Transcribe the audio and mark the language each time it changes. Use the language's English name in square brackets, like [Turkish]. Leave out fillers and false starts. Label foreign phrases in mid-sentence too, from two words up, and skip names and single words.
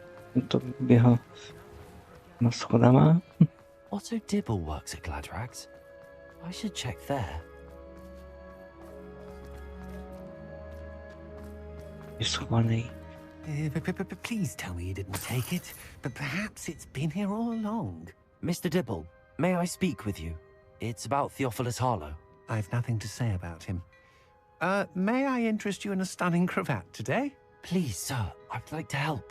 [Czech] To běhal na schodama. [English] Otto Dibble works at Gladrags. I should check there. [Czech] Je schovaný. [English] Please tell me you didn't take it, but perhaps it's been here all along. Mr. Dibble, may I speak with you? It's about Theophilus Harlow. I've nothing to say about him. May I interest you in a stunning cravat today? Please, sir, I'd like to help.